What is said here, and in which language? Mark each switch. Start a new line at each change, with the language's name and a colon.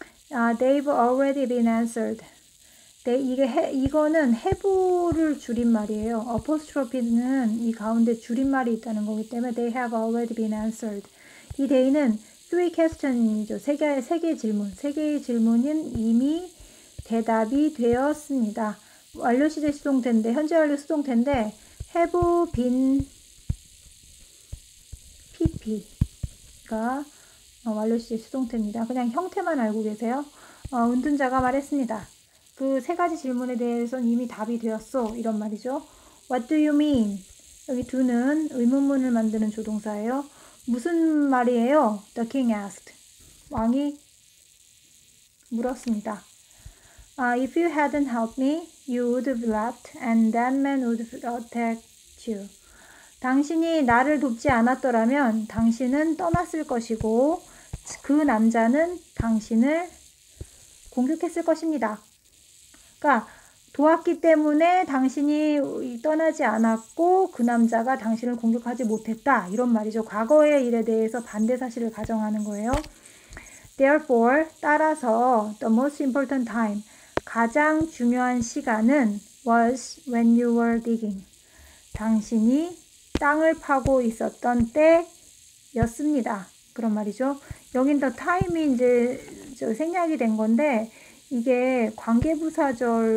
English: They've already been answered.
Korean: 이거는 have를 줄임말이에요. apostrophe는 이 가운데 줄임말이 있다는 거기 때문에
English: they have already been answered.
Korean: 이 they는
English: three question
Korean: 이죠. 세 개의 질문. 세 개의 질문은 이미 대답이 되었습니다. 완료 시제 수동태인데, 현재 완료 수동태인데, have been pp가 완료 시제 수동태입니다. 그냥 형태만 알고 계세요. 은둔자가 말했습니다. 그 세 가지 질문에 대해서는 이미 답이 되었어. 이런 말이죠.
English: What do you mean?
Korean: 여기 do는 의문문을 만드는 조동사예요. 무슨 말이에요?
English: The king asked.
Korean: 왕이 물었습니다.
English: If you hadn't helped me, you would have left and that man would have attacked you.
Korean: 당신이 나를 돕지 않았더라면 당신은 떠났을 것이고 그 남자는 당신을 공격했을 것입니다. 그러니까 도왔기 때문에 당신이 떠나지 않았고 그 남자가 당신을 공격하지 못했다. 이런 말이죠. 과거의 일에 대해서 반대 사실을 가정하는 거예요.
English: Therefore,
Korean: 따라서
English: the most important time,
Korean: 가장 중요한 시간은
English: was when you were digging.
Korean: 당신이 땅을 파고 있었던 때였습니다. 그런 말이죠. 여긴 the time이 이제 생략이 된 건데 이게 관계부사절이에요.